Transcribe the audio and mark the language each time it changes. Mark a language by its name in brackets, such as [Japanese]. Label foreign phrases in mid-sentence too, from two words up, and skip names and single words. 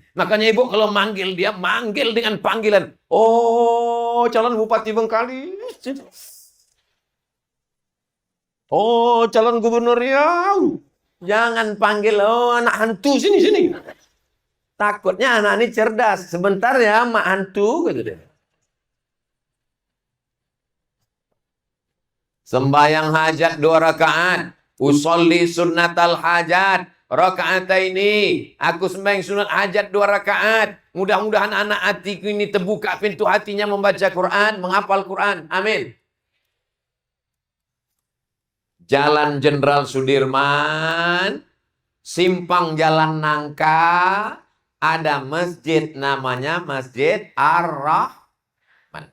[Indonesian] Makanya ibu kalau manggil dia manggil dengan panggilan, "Oh, calon Bupati Bengkali. Oh, calon Gubernur Riau." Jangan panggil, oh anak hantu sini. Takutnya anak ini cerdas. Sebentar ya, mak hantu gitu deh. Sembayang hajat 2 rakaat. [Arabic] أصلي سنة الحاجة. [Indonesian] Rakaat ini. Aku sembahyang sunat hajat 2 rakaat. Mudah-mudahan anak hatiku ini terbuka pintu hatinya membaca Quran, menghafal Quran. Amin. Jalan Jenderal Sudirman, simpang Jalan Nangka, ada masjid namanya Masjid Ar-Rahman.